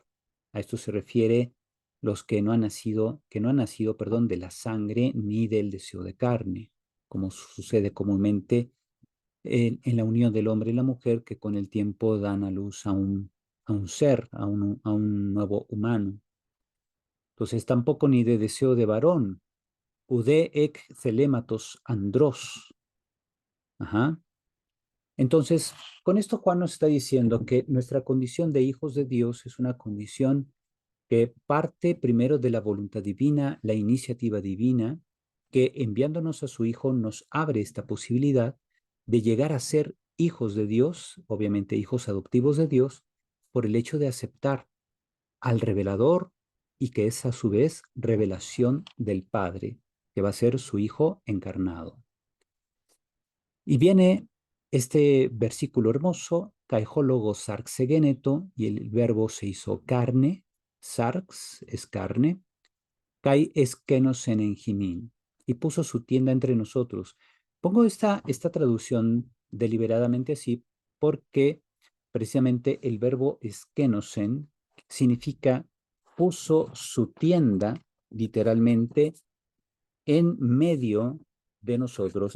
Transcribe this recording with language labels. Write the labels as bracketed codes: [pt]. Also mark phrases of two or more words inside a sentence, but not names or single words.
[es] A esto se refiere los que no han nacido, perdón, de la sangre ni del deseo de carne. como sucede comúnmente en la unión del hombre y la mujer, que con el tiempo dan a luz a un ser, a un nuevo humano. Entonces, tampoco ni de deseo de varón, [el] οὐδὲ ἐκ θελήματος ἀνδρός. [es] Ajá. Entonces, con esto Juan nos está diciendo que nuestra condición de hijos de Dios es una condición que parte primero de la voluntad divina, la iniciativa divina, que enviándonos a su Hijo nos abre esta posibilidad de llegar a ser hijos de Dios, obviamente hijos adoptivos de Dios, por el hecho de aceptar al revelador y que es a su vez revelación del Padre, que va a ser su Hijo encarnado. Y viene este versículo hermoso, [el] καὶ ὁ λόγος σὰρξ ἐγένετο, [es] y el verbo se hizo carne, sarx es carne, [el] καὶ ἐσκήνωσεν ἐν ἡμῖν, [es] y puso su tienda entre nosotros. Pongo esta traducción deliberadamente así porque precisamente el verbo eskenosen significa puso su tienda literalmente en medio de nosotros.